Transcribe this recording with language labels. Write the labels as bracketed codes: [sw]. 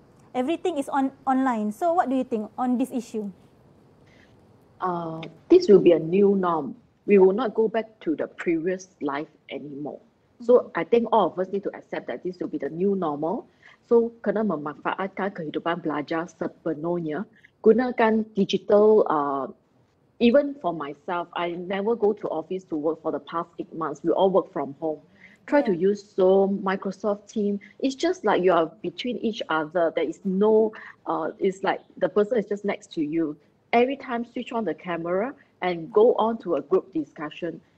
[en] Everything is online. So what do you think on this issue? This will be a new norm. We will not go back to the previous life anymore. So I think all of us need to accept that this will be the new normal. [ms] So kena memanfaatkan kehidupan belajar sepenuhnya. Gunakan digital. [en] Even for myself, I never go to office to work for the past 8 months. We all work from home. Try to use Zoom, Microsoft Teams. It's just like you are between each other. There is no, it's like the person is just next to you. Every time switch on the camera and go on to a group discussion.